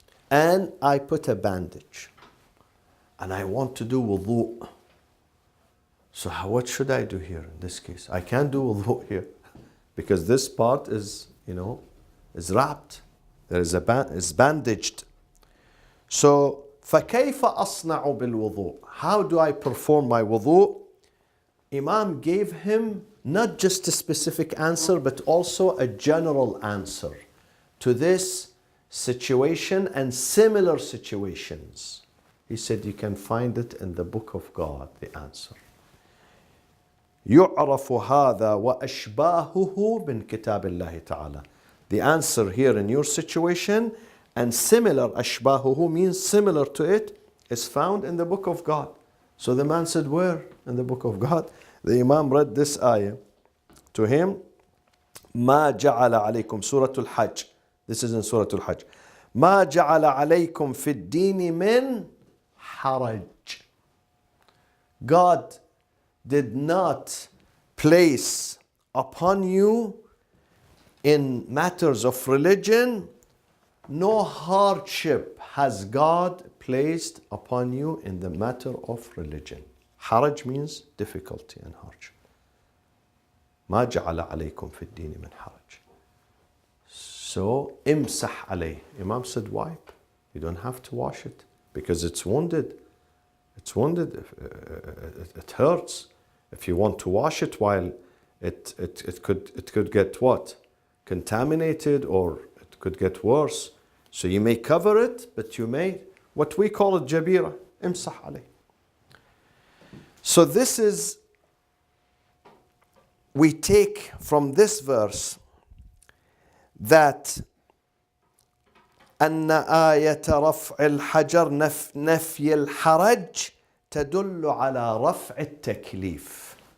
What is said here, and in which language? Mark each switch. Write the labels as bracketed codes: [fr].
[en] And I put a bandage. And I want to do wudu. So what should I do here in this case? I can't do wudu here because this part is wrapped. It's bandaged. [ar] So فَكَيْفَ أَصْنَعُ بِالْوُضُوء? [en] How do I perform my wudu? Imam gave him not just a specific answer, but also a general answer to this situation and similar situations. He said you can find it in the book of God, the answer. [ar] يُعْرَفُ هَذَا وَأَشْبَاهُهُ مِنْ كِتَابِ اللَّهِ تَعَالَى. [en] The answer here in your situation and similar, أشباهه means similar to it, is found in the book of God. So the man said, where? In the book of God. The Imam read this ayah to him. [ar] ما جعل عليكم سورة الحج. This is in Surah Al-Hajj. ما جعل عليكم في الدين من حرج. [en] God did not place upon you in matters of religion, no hardship has God placed upon you in the matter of religion. Haraj means difficulty and hardship. [ar] ما جعل عليكم في الدين من حرج. So امسح عليه. [en] Imam said, wipe. You don't have to wash it because it's wounded. It's wounded. It hurts. If you want to wash it while it could get what? Contaminated, or it could get worse. So you may cover it, but you may, what we call it jabira, [ar] imsah alayh. [en] So this is, we take from this verse that [ar] أن آية رفع الحجر نفي الحرج تدل على رفع التكليف.